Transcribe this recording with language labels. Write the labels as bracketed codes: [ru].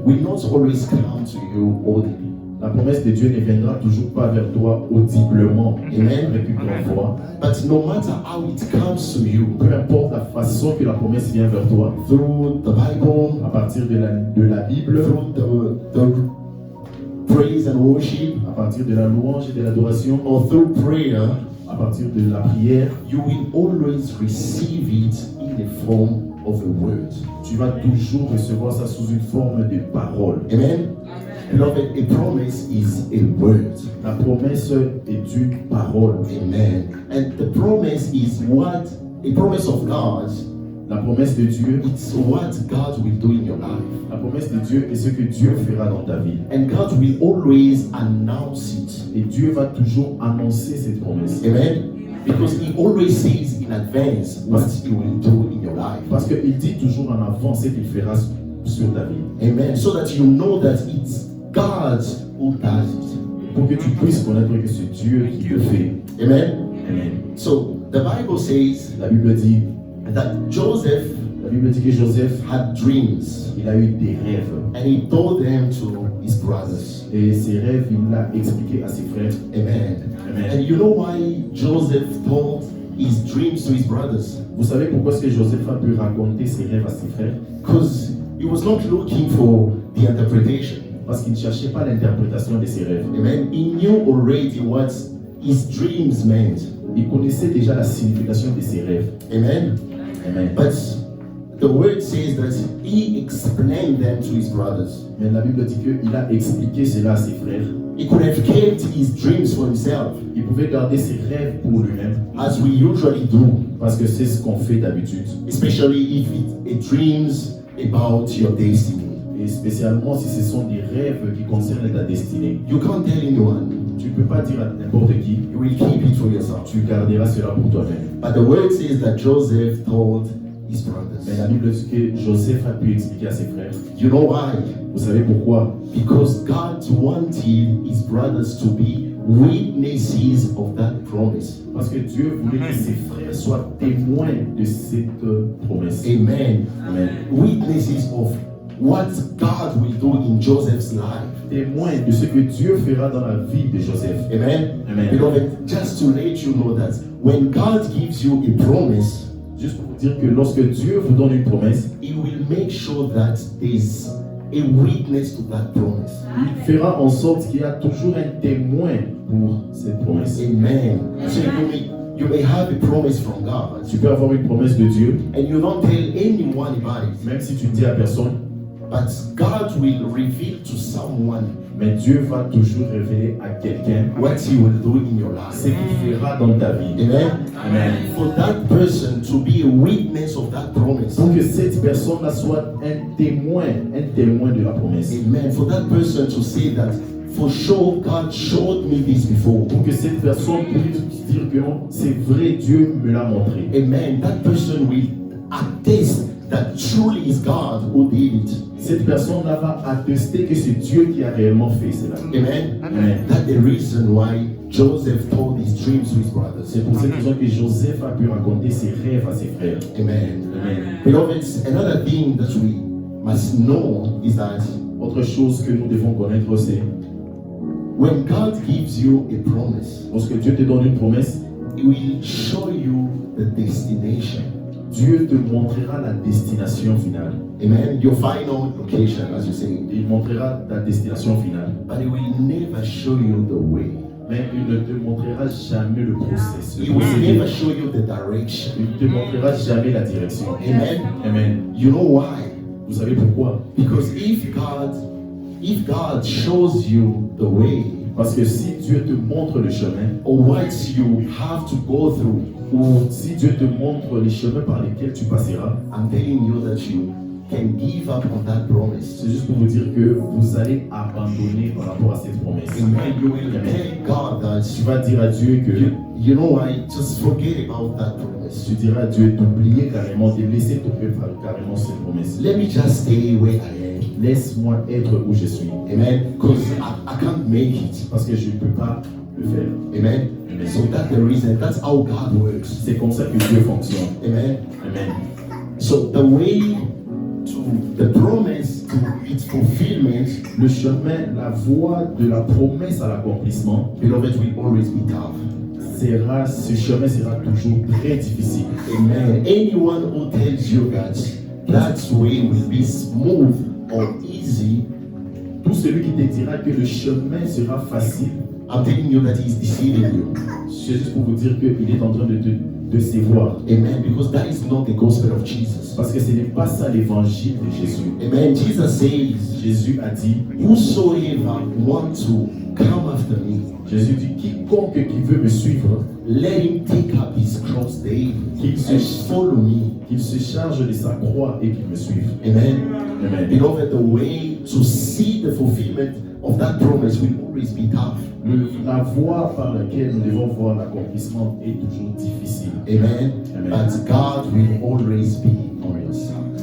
[en] will not always come to you audibly. [fr] la promesse de Dieu ne viendra toujours pas vers toi audiblement, [en] Amen. [fr] avec une grande voix. [en] But no matter how it comes to you, [fr] Peu importe la façon que la promesse vient vers toi, [en] through the Bible, [fr] à partir de la Bible, [en] through the praise and worship, [fr] à partir de la louange et de l'adoration, [en] or through prayer, [fr] à partir de la prière, [en] you will always receive it in the form of a word. [fr] tu vas toujours recevoir ça sous une forme de parole. [en] Amen. Beloved, a promise is a word. [fr] La promesse est une parole. [en] Amen. And the promise is what a promise of God. [fr] La promesse de Dieu, [en] It's what God will do in your life. [fr] la promesse de Dieu est ce que Dieu fera dans ta vie. [en] And God will always announce it. [fr] Et Dieu va toujours annoncer cette promesse. [en] Amen. Because He always says in advance what He will do in your life. [fr] Parce qu'il dit toujours en avant ce qu'il fera sur ta vie. [en] Amen. So that you know that it's God who does it. [fr] Pour que tu puisses connaître que c'est Dieu qui le fait. [en] Amen. Amen. So the Bible says [fr] La Bible dit, [en] that Joseph [fr] la Bible dit que Joseph, [en] had dreams [fr] il a eu des rêves. [en] and he told them to his brothers. [fr] Et ces rêves, il l'a expliqué à ses frères. [en] Amen. Amen. And you know why Joseph told his dreams to his brothers? [fr] Vous savez pourquoi est-ce que Joseph a pu raconter ses rêves à ses frères? [en] Because He was not looking for the interpretation. [fr] Parce qu'il ne cherchait pas l'interprétation de ses rêves. [en] Amen. He knew already what his dreams meant. [fr] Il connaissait déjà la signification de ses rêves. [en] Amen. Amen. But the word says that he explained them to his brothers. [fr] Mais la Bible dit qu'il a expliqué cela à ses frères. [en] He could have kept his dreams for himself, [fr] Il pouvait garder ses rêves pour lui-même. [en] as we usually do, [fr] Parce que c'est ce qu'on fait d'habitude. [en] especially if it dreams about your destiny. [fr] Et spécialement si ce sont des rêves qui concernent ta destinée. [en] You can't tell anyone. [fr] Tu ne peux pas dire à n'importe qui. [en] You will keep it for yourself. [fr] Tu garderas cela pour toi-même. [en] But the word says that Joseph told his brothers. [fr] Mais la Bible dit que Joseph a pu expliquer à ses frères. [en] You know why? [fr] Vous savez pourquoi? [en] Because God wanted his brothers to be witnesses of that promise. [fr] Parce que Dieu voulait que ses frères soient témoins de cette promesse. [en] Amen. Amen. Witnesses of what God will do in Joseph's life. [fr] Témoins de ce que Dieu fera dans la vie de Joseph. [en] Amen. Amen. Beloved, just to let you know that when God gives you a promise, [fr] Juste pour vous dire que lorsque Dieu vous donne une promesse, [en] He will make sure that there's a witness to that promise. [fr] il fera en sorte qu'il y a toujours un témoin pour cette promesse. [en] Amen. So you may have a promise from God, [fr] Tu peux avoir une promesse de Dieu, [en] and you don't tell anyone about it, [fr] même si tu ne dis à personne, [en] but God will reveal to someone [fr] mais Dieu va toujours révéler à quelqu'un [en] what He will do in your life. [fr] ce qu'il fera dans ta vie. [en] Amen. Amen. For that person to be a witness of that promise. [fr] Pour que cette personne-là soit un témoin de la promesse. [en] Amen. For that person to say that, for sure, God showed me this before. [fr] Pour que cette personne puisse dire que non, c'est vrai, Dieu me l'a montré. [en] Amen. That person will attest that truly is God who did it. [fr] Cette personne-là va attester que c'est Dieu qui a réellement fait cela. [en] Amen. Amen. That's the reason why Joseph told his dreams to his brothers. [fr] C'est pour cette raison que Joseph a pu raconter ses rêves à ses frères. [en] Amen. Amen. Beloved, another thing that we must know is that [fr] Autre chose que nous devons connaître, c'est [en] when God gives you a promise, [fr] lorsque Dieu te donne une promesse, [en] He will show you the destination. [fr] Dieu te montrera la destination finale. [en] Amen. Your final location, as you say. [fr] Il montrera ta destination finale. [en] But He will never show you the way. [fr] Mais il ne te montrera jamais le processus. [en] He will never show you the direction. [fr] Il ne te montrera jamais la direction. [en] Amen. Amen. You know why? [fr] Vous savez pourquoi? [en] Because if God shows you the way, [fr] Parce que si Dieu te montre le chemin, [en] or what you have to go through, [fr] ou si Dieu te montre les chemins par lesquels tu passeras, [en] I'm telling you that you can give up on that promise. [fr] c'est juste pour vous dire que vous allez abandonner par rapport à cette promesse. [en] Amen. You will tell God that [fr] Tu vas dire à Dieu que [en] you know why? Just forget about that promise. [fr] tu diras à Dieu d'oublier carrément, de laisser tomber carrément cette promesse. [en] Let me just stay where I am. [fr] Laisse-moi être où je suis. [en] Amen. Because I can't make it. [fr] Parce que je ne peux pas le faire. [en] Amen. So that's the reason. That's how God works. [fr] C'est comme ça que Dieu fonctionne. [en] Amen. Amen. So the way to the promise to its fulfillment, [fr] Le chemin, la voie de la promesse à l'accomplissement, [en] beloved, will always be tough. [fr] ce chemin sera toujours très difficile. [en] Amen. Anyone who tells you that way will be smooth or easy, [fr] Tout celui qui te dira que le chemin sera facile, [en] I'm telling you that he's deceiving you. [fr] c'est juste pour vous dire qu'il est en train de te décevoir. [en] Amen. Because that is not the gospel of Jesus. [fr] Parce que ce n'est pas ça l'évangile de Jésus. [en] Amen. Jesus says, [fr] Jésus a dit, [en] whosoever want to come after me, [fr] Jésus dit, quiconque qui veut me suivre, [en] let him take up his cross daily [fr] Qu'il [en] and [fr] se- [en] follow me. [fr] qu'il se charge de sa croix et qu'il me suive. [en] Amen. Amen. Beloved, the way to see the fulfillment of that promise will always be tough. [fr] La voie par laquelle nous devons voir l'accomplissement est toujours difficile. [en] Amen. Amen. But God will always be on your side.